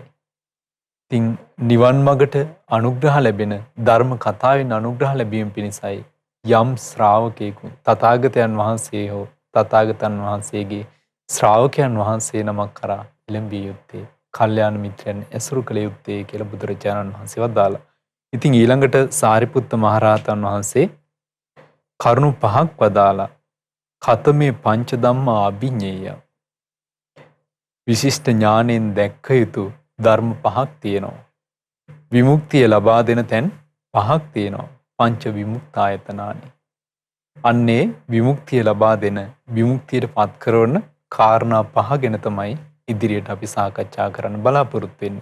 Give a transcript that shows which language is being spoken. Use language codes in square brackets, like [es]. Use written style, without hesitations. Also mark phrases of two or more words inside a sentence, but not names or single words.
[si] ඉතින් නිවන් මගට අනුග්‍රහ ලැබෙන ධර්ම කතාවෙන් අනුග්‍රහ ලැබීම පිණිසයි යම් ශ්‍රාවකයෙකු තථාගතයන් වහන්සේ හෝ තථාගතයන් වහන්සේගේ ශ්‍රාවකයන් වහන්සේ නමක් කරා එළඹිය යුත්තේ කල්යාණ මිත්‍රයන් ඇසුරු කළ යුත්තේ කියලා බුදුරජාණන් වහන්සේ වදාළා. ඉතින් ඊළඟට සාරිපුත්ත මහරහතන් වහන්සේ කරුණු 5ක් වදාලා [pi] කතමේ පංච ධම්මා අභිඤ්ඤේය. [si] විශිෂ්ට ඥාණයෙන් දැක්ක යුතු ධර්ම 5ක් තියෙනවා. විමුක්තිය ලබා දෙන තැන් 5ක් තියෙනවා. [pi] පංච විමුක්තායතනානි. [si] අන්නේ විමුක්තිය ලබා දෙන විමුක්තියට පත් කරන කාරණා 5 ගැන තමයි ඉදිරියට අපි සාකච්ඡා කරන්න බලාපොරොත්තු වෙන්නේ.